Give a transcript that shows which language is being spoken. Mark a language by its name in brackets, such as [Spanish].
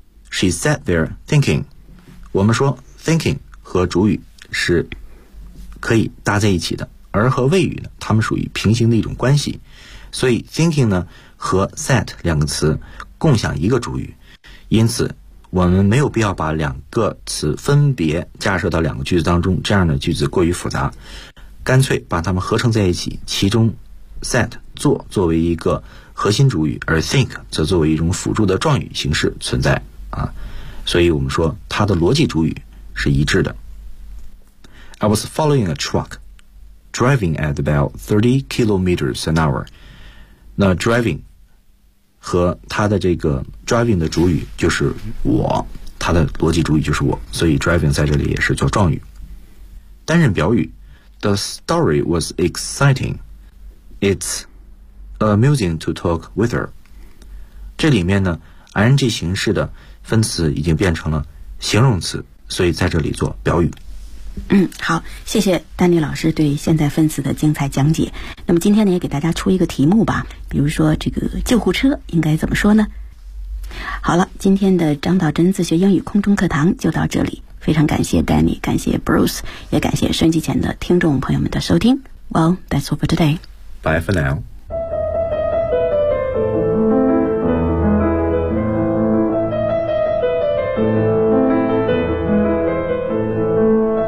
[English] She sat there thinking， [Chinese] 我们说 thinking 和主语是可以搭在一起的，而和谓语呢它们属于平行的一种关系，所以 thinking 呢和 sat 两个词共享一个主语，因此我们没有必要把两个词分别架设到两个句子当中，这样的句子过于复杂，干脆把它们合成在一起，其中 set 做作为一个核心主语，而 think 则作为一种辅助的状语形式存在啊。所以我们说它的逻辑主语是一致的。 [English] I was following a truck driving at about 30 kilometers an hour。 [Chinese] 那 driving和他的这个 driving 的主语就是我，他的逻辑主语就是我，所以 driving 在这里也是做状语。担任表语 [English] The story was exciting. It's amusing to talk with her. [Chinese] 这里面呢 ing 形式的分词已经变成了形容词，所以在这里做表语。好，谢谢丹尼老师对现在分词的精彩讲解。那么今天呢也给大家出一个题目吧，比如说这个救护车应该怎么说呢？好了，今天的张道真自学英语空中课堂就到这里，非常感谢丹尼，感谢 Bruce， 也感谢收音机前的听众朋友们的收听。 [English] Well, that's all for today. Bye for now. Thank you.